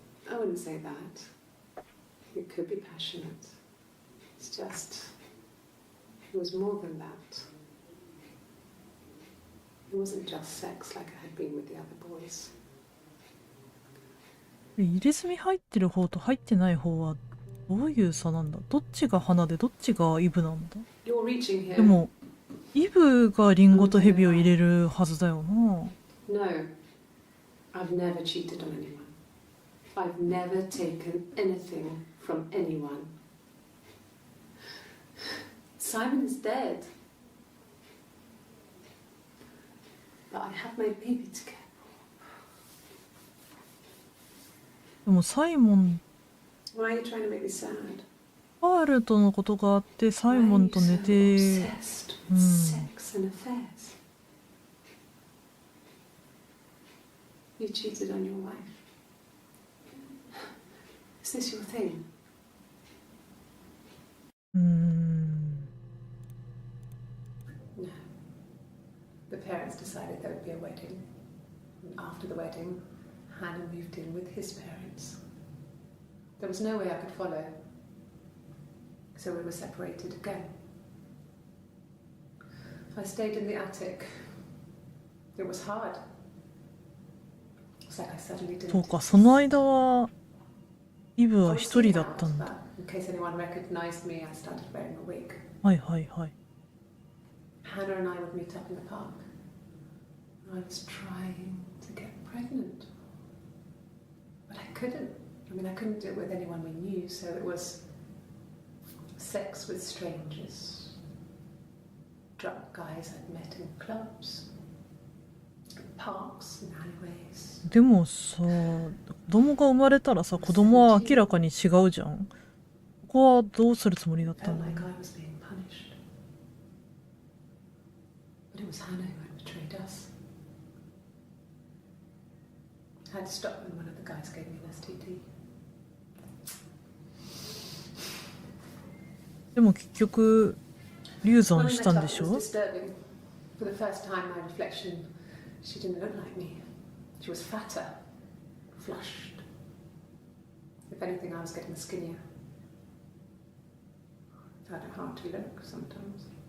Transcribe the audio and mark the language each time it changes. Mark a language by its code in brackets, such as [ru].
[en] I wouldn't say that. It could be passionate. It's just, it was more than that. It wasn't just sex like I had been with the other boys. [ja] 入れ墨入ってる方と入ってない方はどういう差なんだ？どっちが花でどっちがイブなんだ？ [en] You're reaching here. [ja] でもイブがリンゴとヘビを入れるはずだよな。 [en] No, I've never cheated on anyone. I've never taken anything from anyone. Simon is dead. But I have my baby to care. [ja] でもサイモン、 [en] Why are you trying to make me sad? [ja] ハールとのことがあってサイモンと寝て、 [en] Why are you so obsessed with sex and affairs? You cheated on your wife. Is this your thing? No. The parents decided there would be a wedding. And after the wedding, Hannah moved in with his parents. There was no way I could follow. So we were separated again. I stayed in the attic. It was hard. It's like I suddenly didn't. [ja] そうか、その間はイブは一人だったんだ。 [en] In case anyone recognized me, I started wearing a wig. はいはいはい。 Hannah and I would meet up in the park. I was trying to get pregnant. But I couldn't. I mean, I couldn't do it with anyone we knew, so it was sex with strangers. Drunk guys I'd met in clubs, parks and alleyways. [ja] でもさ、子供が生まれたらさ、子供は明らかに違うじゃん。ここはどうするつもりだったの？ [en] Felt like I was being punished. But it was Hannah who had betrayed us. I had to stop when one of the guys gave me an STD. [ja] でも結局流産したんでし [en] When [ja] ょ？ [en] we met up, it was disturbing. For the first time, my reflection, she didn't look like me. She was fatter, flushed. If anything, I was getting skinnier. I found it hard to look sometimes.